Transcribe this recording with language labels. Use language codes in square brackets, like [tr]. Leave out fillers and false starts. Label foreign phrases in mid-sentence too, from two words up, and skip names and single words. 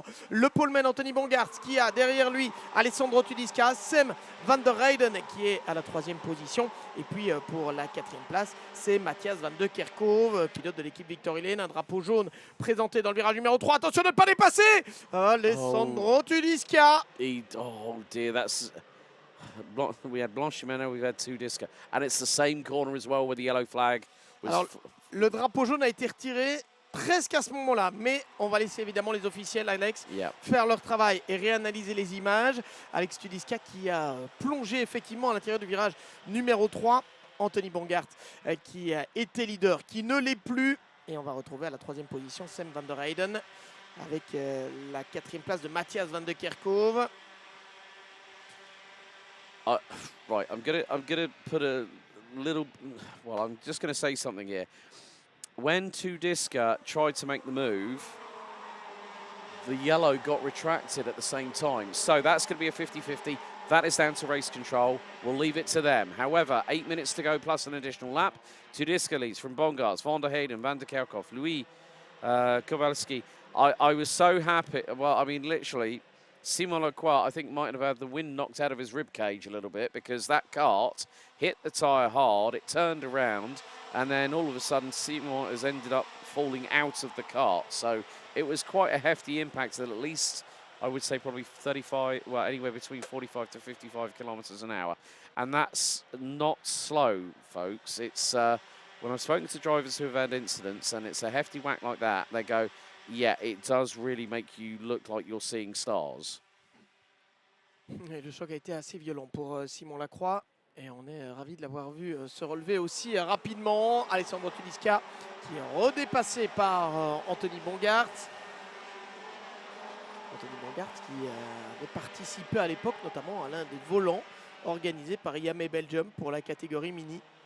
[fr] Le poleman Anthony Bongart qui a derrière lui Alessandro Tudisca, Sam van der Heyden qui est à la 3e position. Et puis pour la 4e place, c'est Matthias van de Kerkhove, pilote de l'équipe Victory Lane. Un drapeau jaune présenté dans le virage numéro 3. Attention de ne pas dépasser Alessandro Tudisca. [en] Oh dear, that's... We had Blanche Jimeno, we've had Tudisca. And it's the same corner as well with the yellow flag. [fr] Alors, le drapeau jaune a été retiré presque à ce moment-là, mais on va laisser évidemment les officiels, Alex, faire leur travail et réanalyser les images. Alex Tudisca qui a plongé effectivement à l'intérieur du virage numéro 3. Anthony Bongart qui était leader, qui ne l'est plus. Et on va retrouver à la 3e position Sam van der Heyden avec la 4e place de Matthias van de Kerkhove. [en] Right, I'm gonna put a little. Well, I'm just gonna say something here. When Tudisca tried to make the move, the yellow got retracted at the same time. So that's going to be a 50-50. That is down to race control. We'll leave it to them. However, 8 minutes to go plus an additional lap. Tudisca leads from Bongarts, Van der Heyden, Van der Kerkhoff, Louis Kowalski, I was so happy. Well, I mean, literally, Simon Lacroix, I think, might have had the wind knocked out of his rib cage a little bit because that kart hit the tyre hard, it turned around, and then all of a sudden, Simon has ended up falling out of the kart. So it was quite a hefty impact at least, I would say, probably 35, well, anywhere between 45 to 55 kilometres an hour. And that's not slow, folks. It's when I've spoken to drivers who have had incidents and it's a hefty whack like that, they go, yeah, it does really make you look like you're seeing stars. [fr] Et le choc a été assez violent pour Simon Lacroix. Et on est ravis de l'avoir vu se relever aussi rapidement. Alessandro Tulisca qui est redépassé par Anthony Bongart. Anthony Bongart qui avait participé à l'époque notamment à l'un des volants organisés par IAME Belgium pour la catégorie mini.